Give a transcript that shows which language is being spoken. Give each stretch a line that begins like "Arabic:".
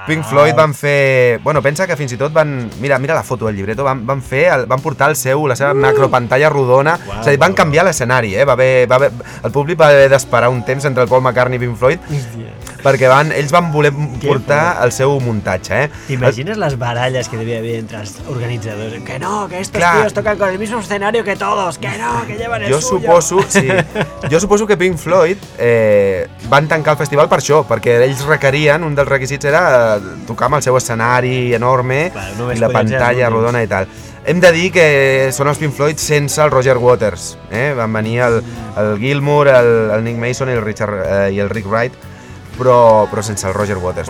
Catalan: Pink Floyd van fer... Bueno, pensa que fins i tot van... Mira la foto del llibreto. Van fer... Van portar el seu, la seva macropantalla rodona. Wow, és a dir, van canviar l'escenari, eh? Va haver, el públic va haver d'esperar un temps entre el Paul McCartney i Pink Floyd. Perquè ells van voler portar el seu muntatge, eh? T'imagines les baralles que devia haver entre els organitzadors?
Spanish: Que no, que estos tíos toquen con el mismo escenario que todos. Que no, que llevan el
Catalan: jo
Spanish: suyo.
Catalan: Jo suposo que Pink Floyd van tancar el festival per això, perquè ells requerien, un dels requisits era tocar amb el seu escenari enorme i la pantalla rodona i tal. Hem de dir que són els Pink Floyd sense el Roger Waters, eh? Van venir el Gilmour, el Nick Mason i el Rick Wright, però sense el Roger Waters.